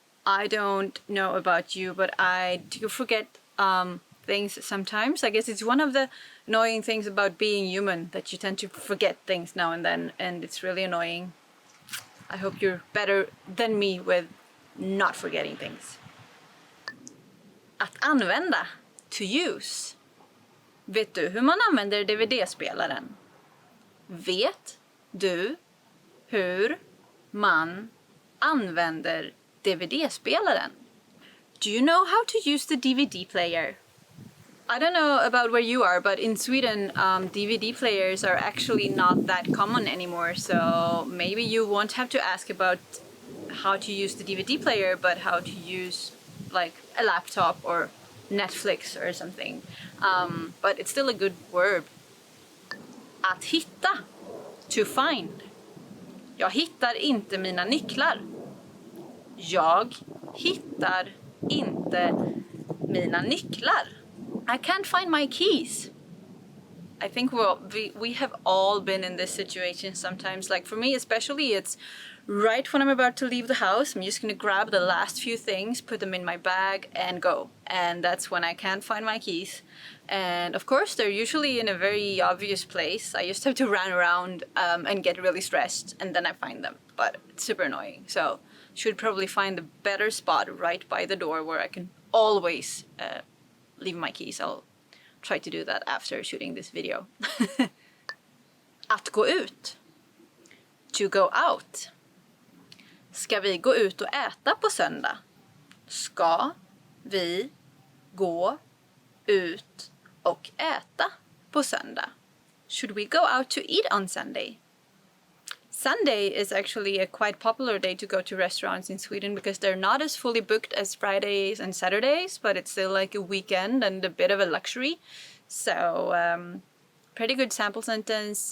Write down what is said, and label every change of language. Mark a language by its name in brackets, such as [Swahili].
[English] I don't know about you, but I do forget things sometimes. I guess it's one of the annoying things about being human, that you tend to forget things now and then, and it's really annoying. I hope you're better than me with not forgetting things. [Swedish] Att använda, [English] to use. [Swedish] Vet du hur man använder DVD-spelaren? Vet du hur man använder DVD-spelaren? [English] Do you know how to use the DVD player? I don't know about where you are, but in Sweden, DVD players are actually not that common anymore, so maybe you won't have to ask about how to use the DVD player, but how to use like a laptop or Netflix or something. But it's still a good verb. [Swedish] Att hitta, [English] to find. [Swedish] Jag hittar inte mina nycklar. Jag hittar inte mina nycklar. [English] I can't find my keys. I think we have all been in this situation sometimes. Like for me especially, it's right when I'm about to leave the house. I'm just gonna grab the last few things, put them in my bag and go. And that's when I can't find my keys. And of course they're usually in a very obvious place. I just have to run around and get really stressed, and then I find them. But it's super annoying. So should probably find a better spot right by the door where I can always leave my keys. I'll try to do that after shooting this video. [Swedish] Att gå ut. [English] To go out. [Swedish] Ska vi gå ut och äta på söndag? Ska vi gå ut och äta på söndag? [English] Should we go out to eat on Sunday? Sunday is actually a quite popular day to go to restaurants in Sweden because they're not as fully booked as Fridays and Saturdays, but it's still like a weekend and a bit of a luxury. So, pretty good sample sentence.